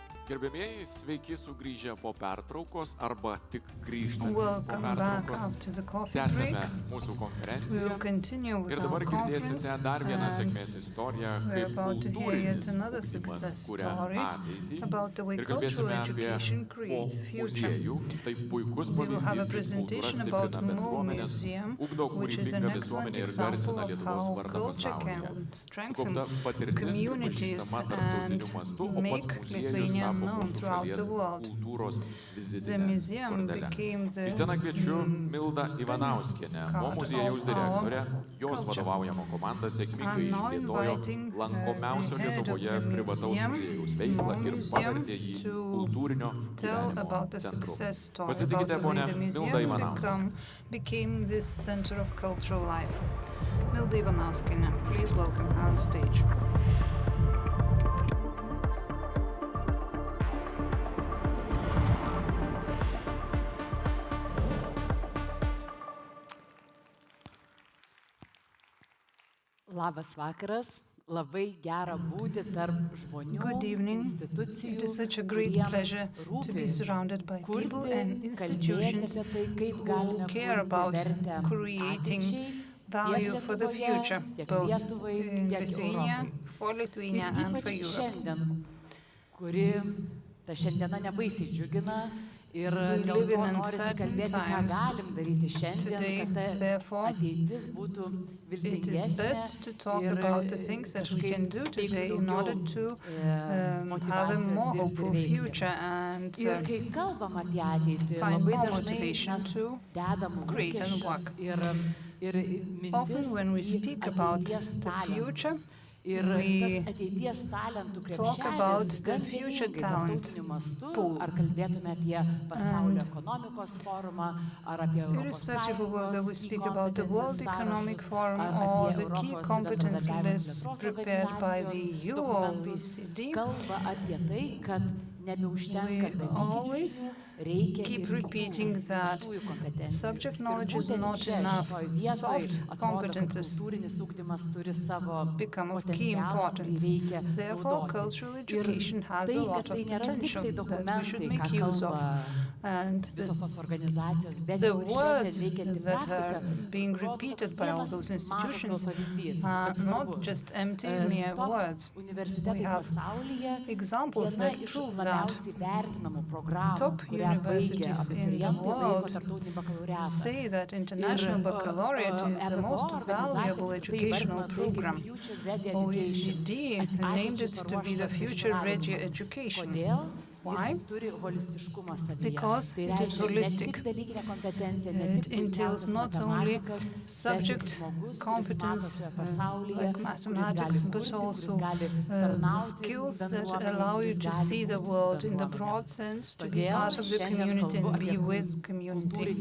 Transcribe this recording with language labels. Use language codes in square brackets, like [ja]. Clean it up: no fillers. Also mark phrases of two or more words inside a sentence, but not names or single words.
[lt] Gerbėmieji, sveiki sugrįžę po pertraukos arba tik grįžtantys po [en] Welcome back [lt] pertraukos. [en] after the coffee [lt] Tęsime [en] break. [lt] mūsų [en] We [lt] konferenciją [en] will continue with [lt] ir [en] our [lt] dabar girdėsite [en] conference, [lt] dar vieną [en] and [lt] sėkmės istoriją, [en] we're [lt] kaip [en] about to hear yet [lt] kultūrinis [en] another [lt] ugdymas [en] success [lt] kuria [en] story [lt] ateitį [en] about the way [lt] ir [en] cultural [lt] kalbėsime apie [en] education creates [lt] mo [en] future. [lt] muziejų. Tai puikus [en] We will have a [lt] pavyzdys, kaip kultūra [en] presentation about [lt] stiprina [en] Mo [lt] bendruomenės, [en] Museum, [lt] ugdo [en] which is an [lt] kūrybingą [en] excellent [lt] visuomenę ir [en] example [lt] garsina [en] of [lt] Lietuvos [en] how [lt] vardą [en] culture [lt] pasaulyje. [en] can strengthen [lt] Sukaupta patirtis [en] communities [lt] pripažįstama tarptautiniu [en] and [lt] mastu, o pats [en] make [lt] muziejus [en] Lithuania [lt] tapo [en] known [lt] mūsų [en] throughout the [lt] šalies [en] world. [lt] kultūros [en] The [lt] vizitinė [en] museum [lt] kortele. [en] became the [lt] Į sceną kviečiu Mildą Ivanauskienę, Mo [en] card [lt] muziejaus [en] of [lt] direktorę. [en] our [lt] Jos [en] culture. [lt] vadovaujama komanda sėkmingai [en] I'm now [lt] išplėtojo [en] inviting, [lt] lankomiausio [en] the head of [lt] Lietuvoje [en] the [lt] privataus [en] museum, [lt] muziejaus veiklą [en] Mo [lt] ir [en] Museum, [lt] pavertė jį [en] to [lt] kultūrinio [en] tell [lt] gyvenimo [en] about the [lt] centru. [en] success story, about [lt] Pasitikite, [en] the way [lt] ponia [en] the [lt] Milda [en] museum [lt] Ivanauskienė. [en] became this center of cultural life. Milda Ivanauskienė, please welcome her on stage. [lt] Labas vakaras, labai gera būti tarp žmonių, [en] Good evening. [lt] institucijų, [en] It is such a great [lt] kuriems [en] pleasure to be [lt] rūpi [en] surrounded by people [lt] kurti, [en] and institutions [lt] kalbėti apie tai, kaip [en] who [lt] galime [en] care [lt] kurti [en] about [lt] vertę [en] creating [lt] ateičiai, [en] value [lt] tiek [en] for the [lt] Lietuvoje, [en] future, [lt] tiek [en] both [lt] Lietuvai, [en] in [lt] tiek [en] Lithuania, [lt] Europai. [en] for Lithuania [lt] Ir [en] and for [lt] ypač [en] Europe. [lt] šiandien, kuri ta šiandiena nebaisiai džiugina ir [en] We [lt] dėl [en] live [lt] to [en] in [lt] norisi [en] uncertain [lt] kalbėti, ką [en] times. [lt] galim daryti šiandien, [en] Today, [lt] kad ta [en] therefore, [lt] ateitis būtų [en] It is [lt] viltingesnė [en] best to talk [lt] ir [en] about the things that we can do [lt] teikti [en] today in order to have a [lt] motyvacijos [en] more [lt] dirbti ir [en] hopeful [lt] veikti. [en] future and [lt] Ir kai kalbam apie ateitį, [en] find [lt] labai [en] more [lt] dažnai [en] motivation [lt] mes [en] to [lt] dedam [en] create and [lt] lūkesčius [en] work. [lt] ir mintis [en] Often when we [lt] į [en] speak about [lt] ateities [en] the future, [lt] talentus. Ir [en] we [lt] tas ateities talentų [en] talk about [lt] krepšelis [en] the [lt] gan [en] future [lt] vieningai [en] talent [lt] tarptautiniu mastu, [en] pool. [lt] ar kalbėtume apie pasaulio ekonomikos forumą, ar apie Europos [en] Irrespective of whether we [lt] Sąjungos [en] speak about the World [lt] e-competences [en] Economic [lt] sąrašus, [en] Forum [lt] ar [en] or [lt] apie [en] the key [lt] Europos [en] competence [lt] bendradarbiavimo [en] lists [lt] plėtros [en] prepared by the [lt] organizacijos [en] EU or [lt] dokumentus, [en] OECD, [lt] kalba apie tai, kad nebeužtenka [en] we always [lt] reikia [en] keep [lt] ir [en] repeating [lt] kitų [en] that [lt] minkštųjų kompetencijų. [en] subject [lt] Ir [en] knowledge is [lt] būtent [en] not [lt] čia, [en] enough. [lt] šitoj vietoj, [en] Soft [lt] atrodo, kad [en] competences [lt] kultūrinis ugdymas turi savo [en] become of key [lt] potencialą, kurį [en] importance. [lt] reikia [en] Therefore, [lt] naudoti. [en] cultural [lt] Ir [en] education has [lt] tai, [en] a [lt] kad [en] lot [lt] tai [en] of [lt] nėra tik [en] potential [lt] tai [en] that we should [lt] dokumentai, [en] make [lt] ką [en] use of. [lt] kalba [en] And [lt] visos tos organizacijos, bet [en] the [lt] jau ir šiandien [en] words [lt] veikianti [en] that [lt] praktika [en] are being [lt] rodo [en] repeated [lt] toks [en] by all [lt] vienas [en] those [lt] mažas [en] institutions [lt] gal pavyzdys, [en] are [lt] bet [en] not [lt] svarbus. [en] just empty mere [lt] Top [en] words. [lt] universitetai [en] We have [lt] pasaulyje [en] examples [lt] viena [en] that [lt] iš [en] prove that [lt] labiausiai vertinamų programų, [en] top [lt] kurią baigia [en] universities in the [lt] abiturientai laiko [en] world [lt] tarptautinį bakalaureatą. [en] say that international baccalaureate is the most valuable educational program. OECD named it to be the future-ready education. Why? Because it is holistic. It entails not only subject competence like mathematics, but also skills that allow you to see the world in the broad sense, to be part of the community and be with community.